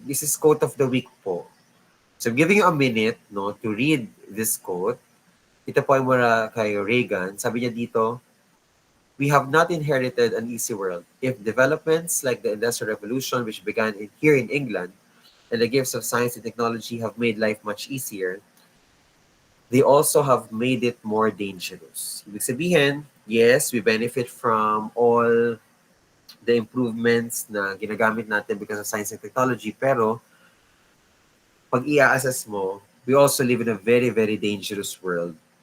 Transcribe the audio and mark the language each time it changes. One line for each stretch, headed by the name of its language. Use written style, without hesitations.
English: This is quote of the week po. So I'm giving you a minute to read this quote.
Filipino: Ito po ay mula kay Reagan.
English: Sabi niya dito, we have not inherited an easy world. If developments like the Industrial Revolution, which began here in England, and the gifts of science and technology have made life much easier, they also have made it more dangerous.
Filipino: Ibig sabihin,
English: yes, we benefit from all the improvements na ginagamit natin because of science and technology,
Filipino: pero pag i-assess mo,
English: we also live in a very, very dangerous world.